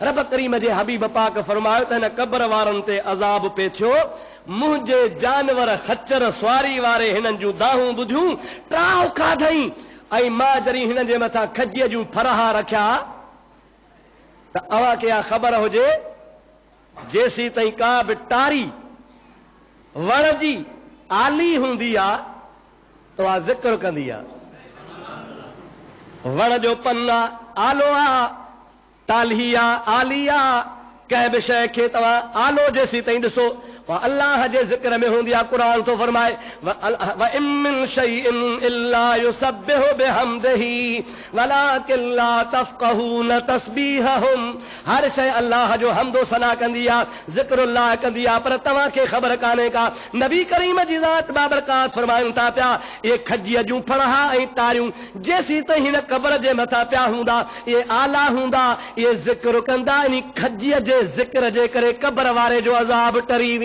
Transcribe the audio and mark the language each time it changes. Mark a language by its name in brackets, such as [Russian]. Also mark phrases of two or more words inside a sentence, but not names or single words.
[Sindhi] रब करीम जे हबीब पाक फरमायो त हिन कब्र वारनि ते अज़ाब पे थियो, मुंहिंजे जानवर खच्चर सुवारी वारे हिननि जूं दाहूं ॿुधियूं, ट्राह खाधई, ऐं मां जॾहिं हिननि जे मथां खजीअ जूं फरहा रखिया त अव्हां खे इहा ख़बर हुजे, जेसी ताईं का बि टारी वण जी आली हूंदी आहे त उहा ज़िक्र कंदी आहे। वण जो पन आहे, आलो आहे, टाली आहे, आली आहे, कंहिं बि शइ खे तव्हां आलो जेसी ताईं ॾिसो अल्लाह जे ज़िक्र में हूंदी आहे। क़ुरान थो फरमाए [Arabic] وإن من شيء إلا يسبح بحمده ولكن لا تفقهون تسبيحهم. [Sindhi] हर शइ अल्लाह जो हम्दो सना कंदी आहे, ज़िक्रुल्लाह कंदी आहे, पर तव्हां खे ख़बर कान्हे का। नबी करीम जी ज़ात बाबरकात फरमाइनि था पिया, इहे खजीअ जूं फणहा ऐं टारियूं जेसी ताईं हिन क़ब्र जे मथां पिया हूंदा, इहे आला हूंदा, इहे ज़िक्र कंदा, इन खजीअ जे ज़िक्र जे करे क़ब्र वारे जो अज़ाब टरी वेंदो।